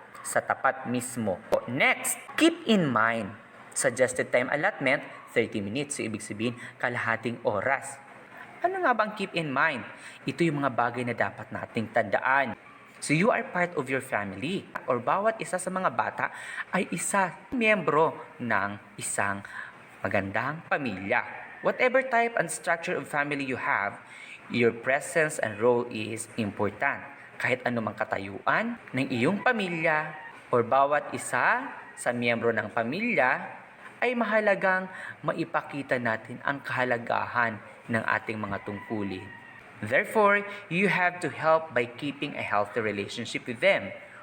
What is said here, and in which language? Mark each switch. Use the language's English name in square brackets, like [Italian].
[Filipino] sa tapat mismo. [English] Next, keep in mind, suggested time allotment, 30 minutes. So, [Filipino] ibig sabihin, kalahating oras. Ano nga bang [English] keep in mind? [Filipino] Ito yung mga bagay na dapat nating tandaan. [English] So you are part of your family, or [Filipino] bawat isa sa mga bata ay isa miyembro ng isang magandang pamilya. [English] Whatever type and structure of family you have, your presence and role is important. [Filipino] Kahit anumang katayuan ng iyong pamilya or bawat isa sa miyembro ng pamilya, ay mahalagang maipakita natin ang kahalagahan ng ating mga tungkulin. [English] Therefore, you have to help by keeping a healthy relationship with them.